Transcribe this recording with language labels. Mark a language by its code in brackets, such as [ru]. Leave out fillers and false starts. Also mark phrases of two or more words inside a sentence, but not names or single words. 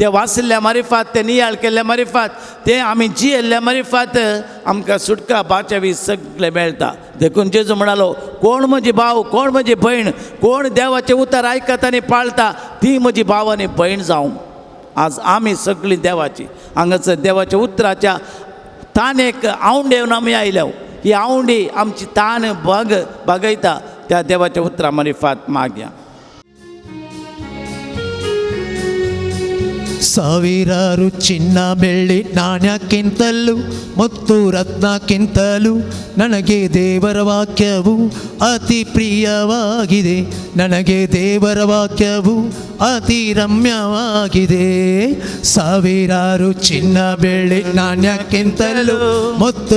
[kok] वाचल्या मरिफात ते नियाळ केल्ल्या मरिफात ते आमी जियेल्ल्या मरिफात आमकां सुटका बाचावी सगळें मेळटा देखून जेजू म्हणालो कोण म्हजी भाव कोण म्हजी भयण कोण देवाचे उतार आयकता आनी पाळटा ती म्हजी भाव आनी भयण जावं आज आमी सगळीं देवाची हांगासर देवाच्या उतराच्या तानेक आवंडेवन आमी आयल्या ही आवंडी आमची तान बगयता त्या देवाच्या उतरा मरिफात मागया [kn] ಸಾವಿರಾರು ಚಿನ್ನ ಬೆಳ್ಳಿ ನಾಣ್ಯಕ್ಕಿಂತಲೂ ಮತ್ತು ರತ್ನಕ್ಕಿಂತಲೂ ನನಗೆ ದೇವರ ವಾಕ್ಯವು ಅತಿ ಪ್ರಿಯವಾಗಿದೆ ನನಗೆ ದೇವರ ವಾಕ್ಯವು ಅತಿ ರಮ್ಯವಾಗಿದೆ ಸಾವಿರಾರು ಚಿನ್ನ ಬೆಳ್ಳಿ ನಾಣ್ಯಕ್ಕಿಂತಲೂ ಮತ್ತು